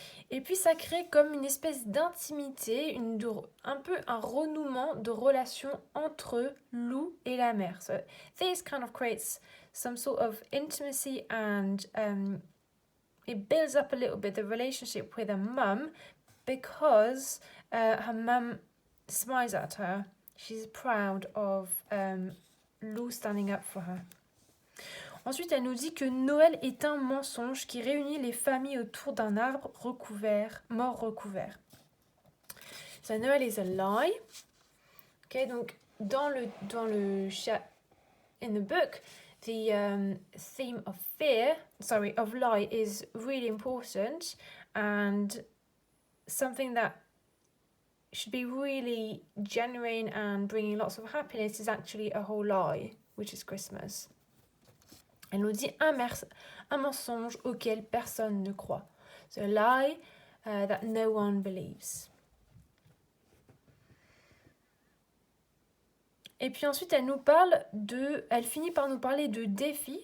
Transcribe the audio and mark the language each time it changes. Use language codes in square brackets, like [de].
[fr] Et puis ça crée comme une espèce d'intimité, un peu un renouement de relation entre Lou et la mère. [en] So this kind of creates some sort of intimacy and it builds up a little bit the relationship with her mum because her mum smiles at her. She's proud of Lou standing up for her. [fr] Ensuite, elle nous dit que Noël est un mensonge qui réunit les familles autour d'un arbre mort recouvert. [en] So Noel is a lie. Okay, [fr] donc dans le [en] in the book, the theme of of lie is really important, and something that should be really genuine and bringing lots of happiness is actually a whole lie, which is Christmas. [fr] Elle nous dit un mensonge auquel personne ne croit. [en] So a lie that no one believes. [fr] Et puis ensuite, elle finit par nous parler de défis.